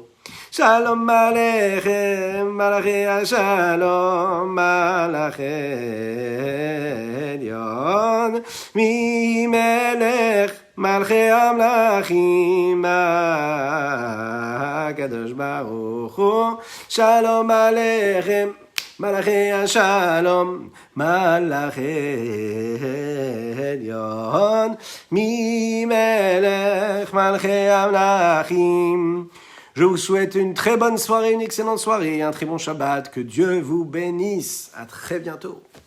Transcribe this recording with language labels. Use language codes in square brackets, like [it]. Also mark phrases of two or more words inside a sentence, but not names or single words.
[he] שלום עליכם מלאכי השלום מלאכי עליון מי מלך מלכי המלכים הקדוש ברוך הוא. שלום עליכם מלאכי השלום מלאכי עליון מי מלך מלכי המלכים. [fr] Je vous souhaite une très bonne soirée, une excellente soirée, un très bon Shabbat. Que Dieu vous bénisse. À très bientôt.